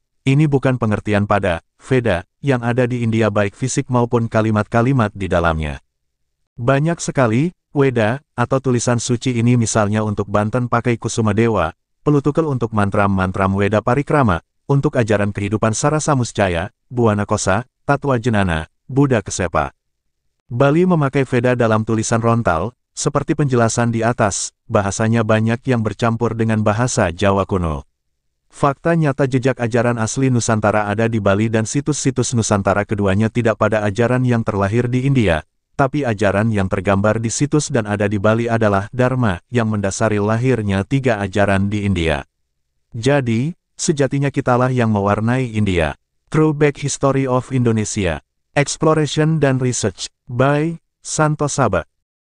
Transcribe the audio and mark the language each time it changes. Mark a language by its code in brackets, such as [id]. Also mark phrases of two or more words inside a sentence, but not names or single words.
[id] Ini bukan pengertian pada Veda yang ada di India baik fisik maupun kalimat-kalimat di dalamnya. Banyak sekali Weda, atau tulisan suci ini misalnya untuk Banten pakai Kusuma Dewa, Pelutukel untuk mantram-mantram Weda Parikrama, untuk ajaran kehidupan Sarasa Muscaya, Buana Kosa, Tatwa Jenana, Buddha Kesepa. Bali memakai Veda dalam tulisan rontal, seperti penjelasan di atas, bahasanya banyak yang bercampur dengan bahasa Jawa kuno. Fakta nyata jejak ajaran asli Nusantara ada di Bali dan situs-situs Nusantara keduanya tidak pada ajaran yang terlahir di India, tapi ajaran yang tergambar di situs dan ada di Bali adalah Dharma yang mendasari lahirnya 3 ajaran di India. Jadi, sejatinya kitalah yang mewarnai India. [en] Throwback History of Indonesia, Exploration dan Research, by Santo Saba.